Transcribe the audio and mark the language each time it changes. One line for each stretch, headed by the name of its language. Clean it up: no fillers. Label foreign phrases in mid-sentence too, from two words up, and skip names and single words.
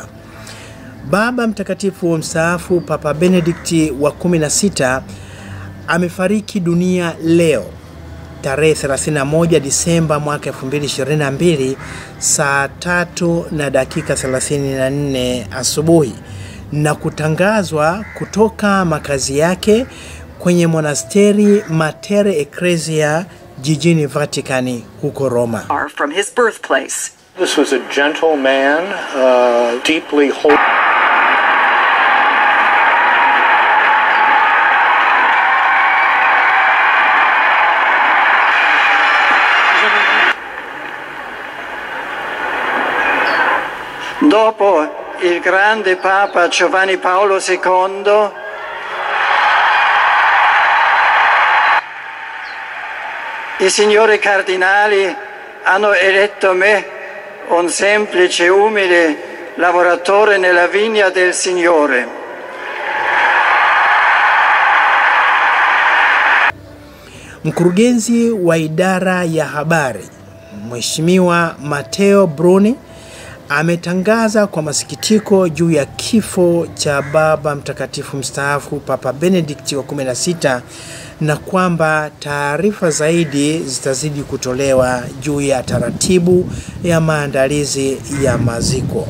Swahili: Baba Mtakatifu mstaafu Papa Benedict wa 16 amefariki dunia leo tarehe 31 Disemba mwaka 2022 saa 3:34 asubuhi na kutangazwa kutoka makazi yake kwenye monasteri Mater Ecclesiae jijini Vatikani huko Roma.
English: From his birthplace. This was a gentle man, deeply holy.
Italian: Dopo il grande Papa Giovanni Paolo II, i signori cardinali hanno eletto me, un semplice, umile lavoratore nella vigna del Signore.
Swahili: Mkurugenzi wa idara ya habari, Mheshimiwa Matteo Bruni, ametangaza kwa masikitiko juu ya kifo cha Baba Mtakatifu mstaafu Papa Benedict wa 16 na kwamba taarifa zaidi zitazidi kutolewa juu ya taratibu ya maandalizi ya maziko.